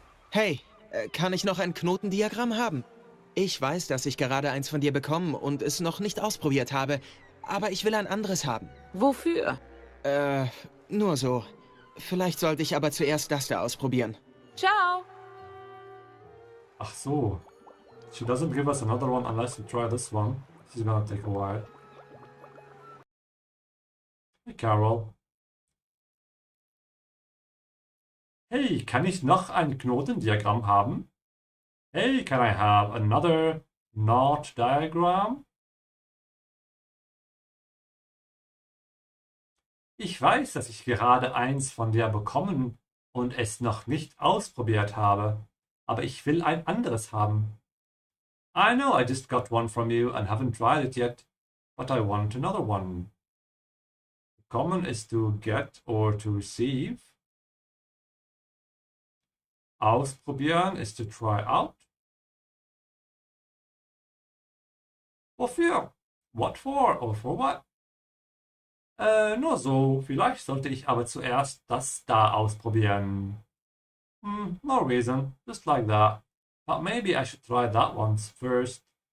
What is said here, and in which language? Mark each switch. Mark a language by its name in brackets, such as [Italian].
[German] Hey, kann ich noch ein Knotendiagramm haben? Ich weiß, dass ich gerade eins von dir bekommen und es noch nicht ausprobiert habe, aber ich will ein anderes haben. Wofür? Nur so. Vielleicht sollte ich aber zuerst das da ausprobieren. Ciao. Ach so. [English] She doesn't give us another one unless we try this one. This is gonna take a while. Hey, Carol. [German] Hey, kann ich noch ein Knotendiagramm haben? [English] Hey, can I have another knot diagram? [German] Ich weiß, dass ich gerade eins von dir bekommen und es noch nicht ausprobiert habe, aber ich will ein anderes haben. [English] I know I just got one from you and haven't tried it yet, but I want another one. Bekommen ist to get or to receive. Ausprobieren ist to try out. Wofür? What for? Or for what? [German] Nur so. Vielleicht sollte ich aber zuerst das da ausprobieren. [English] No reason. Just like that. But maybe I should try that once first.